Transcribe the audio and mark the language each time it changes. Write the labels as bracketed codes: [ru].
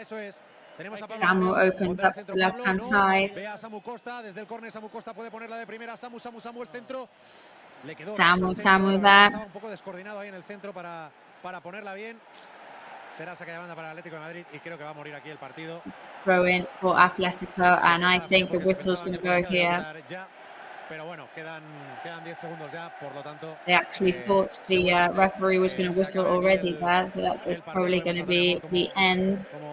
[es] Eso es. Tenemos a Pablo. [en] Samu opens up to the left-hand side. [es] Ve a Samu Costa. Desde el córner Samu Costa puede ponerla de primera. Samu el centro. Le quedó. [en] Samu there. [es] Estaba un poco descoordinado ahí en el centro para ponerla bien. Será saque de banda para el Atlético de Madrid y creo que va a morir aquí el partido. [en] Throw in for Atletico, and I think the whistle's going to go here. [es] Pero bueno, quedan 10 segundos ya, por lo tanto. [en] They actually thought the referee was going to whistle already there, but that is probably going to be the end.